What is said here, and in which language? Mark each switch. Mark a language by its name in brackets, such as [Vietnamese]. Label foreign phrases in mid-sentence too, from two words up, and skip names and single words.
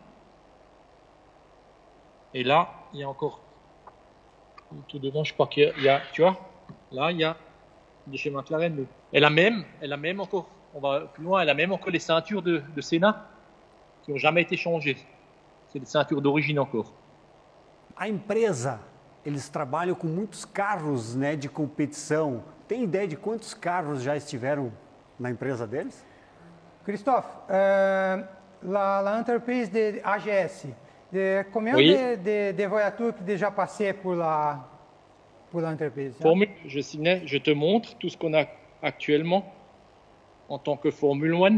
[French] Et là, il y a encore, tout devant, je crois qu'il y a, tu vois, là, il y a de chez McLaren. Elle a même encore, on va plus loin, elle a même encore les ceintures de Senna. qui n'ont jamais été changées. C'est des ceintures d'origine encore. [Portuguese] A empresa, eles trabalham com muitos carros, né, de competição. Tem ideia de quantos carros já estiveram na empresa deles? [French] Christophe, l'entreprise de AGS, combien Oui. de voitures que déjà passé pour l'entreprise? Je te montre tout ce qu'on a actuellement en tant que Formule 1.